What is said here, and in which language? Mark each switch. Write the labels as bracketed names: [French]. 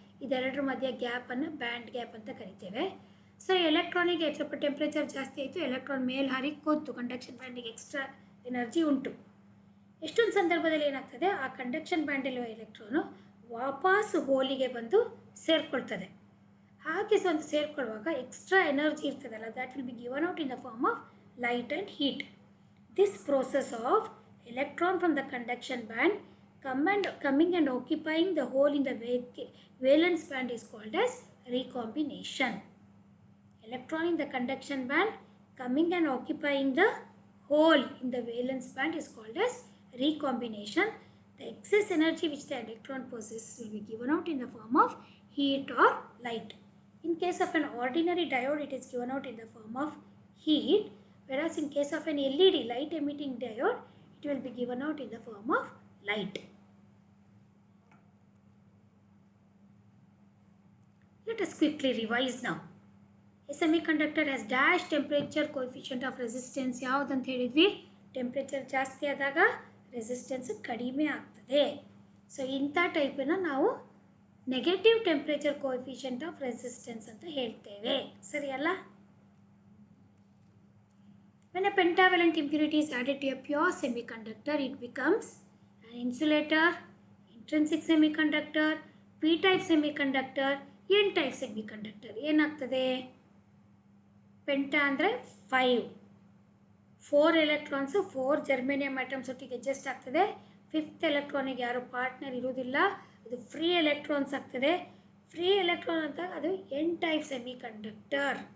[Kannada] ಇದೆರಡರ ಮಧ್ಯೆ ಗ್ಯಾಪನ್ನು band gap ಅಂತ ಕರಿತೇವೆ. ಸೊ ಎಲೆಕ್ಟ್ರಾನಿಗೆ ಸ್ವಲ್ಪ ಟೆಂಪ್ರೇಚರ್ ಜಾಸ್ತಿ ಆಯಿತು, ಎಲೆಕ್ಟ್ರಾನ್ ಮೇಲೆ ಹಾರಿ ಕೂತು ಕಂಡಕ್ಷನ್ ಬ್ಯಾಂಡಿಗೆ ಎಕ್ಸ್ಟ್ರಾ ಎನರ್ಜಿ ಉಂಟು. ಎಷ್ಟೊಂದು ಸಂದರ್ಭದಲ್ಲಿ ಏನಾಗ್ತದೆ, ಆ ಕಂಡಕ್ಷನ್ ಬ್ಯಾಂಡಲ್ಲಿರುವ ಎಲೆಕ್ಟ್ರಾನು ವಾಪಸ್ ಹೋಲಿಗೆ ಬಂದು ಸೇರಿಕೊಳ್ತದೆ. ಹಾಗೆ ಒಂದು ಸೇರಿಕೊಳ್ಳುವಾಗ ಎಕ್ಸ್ಟ್ರಾ ಎನರ್ಜಿ ಇರ್ತದಲ್ಲ, [English] That will be given out in the form of light and heat. This process of electron from the conduction band coming and occupying the hole in the valence band is called as recombination. Electron in the conduction band coming and occupying the hole in the valence band is called as recombination. The excess energy which the electron possesses will be given out in the form of heat or light. In case of an ordinary diode, it is given out in the form of heat, whereas in case of an LED, light emitting diode, it will be given out in the form of light. Let us quickly revise now. A semiconductor has dash temperature coefficient of resistance [Kannada] ಯಾವುದಂತ ಹೇಳಿದ್ವಿ? Temperature ಜಾಸ್ತಿ ಆದಾಗ resistance ಕಡಿಮೆ ಆಗ್ತದೆ. So ಇಂಥ ಟೈಪನ್ನು ನಾವು negative temperature coefficient of resistance ಅಂತ ಹೇಳ್ತೇವೆ. ಸರಿಯಲ್ಲ? [English] When a pentavalent impurity is added to a pure semiconductor, it becomes an insulator, intrinsic semiconductor, p-type semiconductor, n-type semiconductor. [Kannada] ಏನಾಗ್ತದೆ? ಪೆಂಟಾ ಅಂದರೆ 5, 4 ಎಲೆಕ್ಟ್ರಾನ್ಸು 4 ಜರ್ಮೇನಿಯಂ ಆಟಮ್ಸ್ ಒಟ್ಟಿಗೆ ಅಡ್ಜಸ್ಟ್ ಆಗ್ತದೆ. 5th ಎಲೆಕ್ಟ್ರಾನಿಗೆ ಯಾರು ಪಾರ್ಟ್ನರ್ ಇರುವುದಿಲ್ಲ, ಅದು ಫ್ರೀ ಎಲೆಕ್ಟ್ರಾನ್ಸ್ ಆಗ್ತದೆ. ಫ್ರೀ ಎಲೆಕ್ಟ್ರಾನ್ ಅಂತ ಅದು n-type semiconductor.